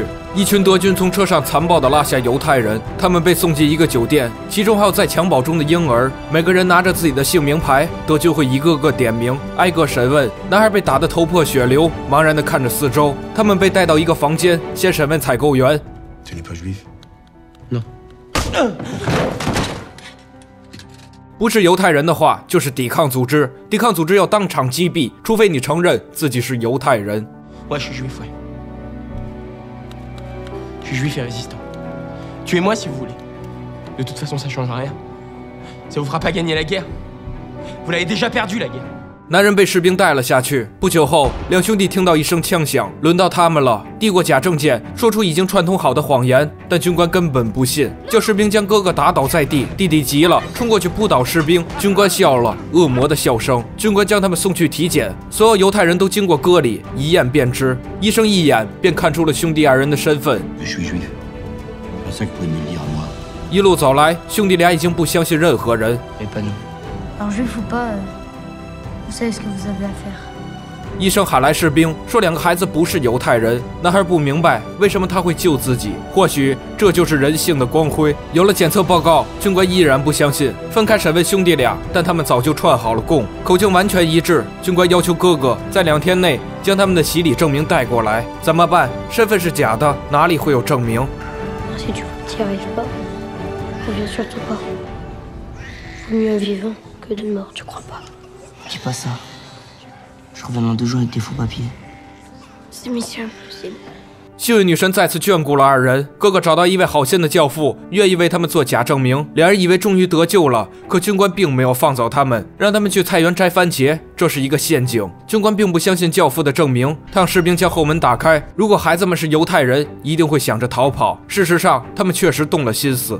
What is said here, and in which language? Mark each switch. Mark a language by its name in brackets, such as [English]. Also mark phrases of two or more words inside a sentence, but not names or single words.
[Chinese] 一群德军从车上残暴地拉下犹太人，他们被送进一个酒店，其中还有在襁褓中的婴儿。每个人拿着自己的姓名牌，德军会一个个点名，挨个审问。男孩被打得头破血流，茫然地看着四周。他们被带到一个房间，先审问采购员。 [French] Tu n'es pas juif? Non. [Chinese] 不是犹太人的话，就是抵抗组织。抵抗组织要当场击毙，除非你承认自己是犹太人。 [French] Ouais, je suis juif, ouais. Je suis juif et résistant. Tuez-moi si vous voulez. De toute façon, ça changera rien. Ça vous fera pas gagner la guerre. Vous l'avez déjà perdu, la guerre. [Chinese] 男人被士兵带了下去。不久后，两兄弟听到一声枪响，轮到他们了。递过假证件，说出已经串通好的谎言，但军官根本不信，叫士兵将哥哥打倒在地。弟弟急了，冲过去扑倒士兵。军官笑了，恶魔的笑声。军官将他们送去体检，所有犹太人都经过割礼，一验便知。医生一眼便看出了兄弟2人的身份。 [French] Je suis juif. Personne ne pouvait me le dire à moi. [Chinese] 一路走来，兄弟俩已经不相信任何人。 [French] Mais pas nous. Alors juif ou pas, vous savez ce que vous avez à faire. [Chinese] 医生喊来士兵，说2个孩子不是犹太人。男孩不明白为什么他会救自己，或许这就是人性的光辉。有了检测报告，军官依然不相信，分开审问兄弟俩，但他们早就串好了供，口径完全一致。军官要求哥哥在2天内将他们的洗礼证明带过来。怎么办？身份是假的，哪里会有证明？ [French] Si tu n'y arrives pas, reviens surtout pas. Vaut mieux un vivant que de mort, tu crois pas? Dis pas ça. Je reviens dans 2 jours avec tes faux papiers. C'est mission impossible. [Chinese] 幸运女神再次眷顾了二人，哥哥找到一位好心的教父，愿意为他们做假证明。两人以为终于得救了，可军官并没有放走他们，让他们去菜园摘番茄，这是一个陷阱。军官并不相信教父的证明，他让士兵将后门打开。如果孩子们是犹太人，一定会想着逃跑。事实上，他们确实动了心思。